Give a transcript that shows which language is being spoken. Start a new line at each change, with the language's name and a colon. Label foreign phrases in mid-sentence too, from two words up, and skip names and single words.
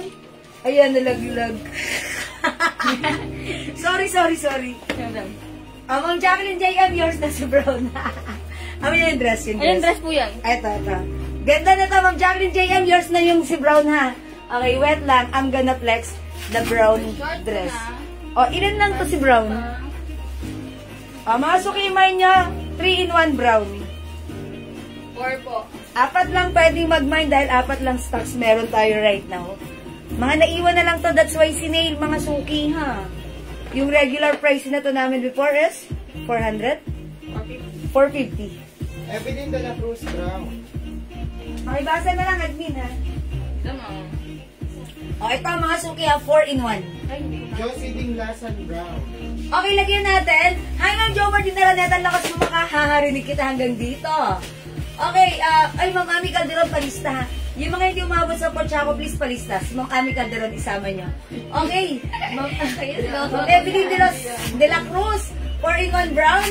Filipino: Ayan, nalaglag. sorry. Ma'am Jacqueline JM, yours na si Brown. Amin yung dress, yung Anong dress. dress po yan? Ito. Ganda na to, Ma'am Jacqueline JM, yours na yung si Brown ha. Okay, wait lang.
English: I'm gonna flex the brown dress.
Filipino: O, ilan lang to si Brown? Mga sukimay niya, 3-in-1 brown. 4 po. 4 lang pwedeng mag-mine dahil 4 lang stocks meron tayo
English: right now.
Filipino: Mga naiwan na lang to,
English: that's why
Filipino: sinail mga suki ha. Yung
English: regular price
Filipino: na to namin before is 400? 450. Evelyn de la Cruz Brown. Makibasa na lang admin ha. Tama. O ito mga suki ha, 4-in-1. Josie Dinglazar Brown. Okay, lagyan natin. Hi, Ma'am Jo Martin Araneta. Lakas mo makahaharinig kita hanggang dito. Okay, ay, Ma'am Ami Calderon, palista ha. Yung mga hindi umabot sa Porchaco, please palista. Si Ma'am Ami Calderon, isama niyo. Okay, Ma'am Evelyn de la Cruz, 4-in-1 brown.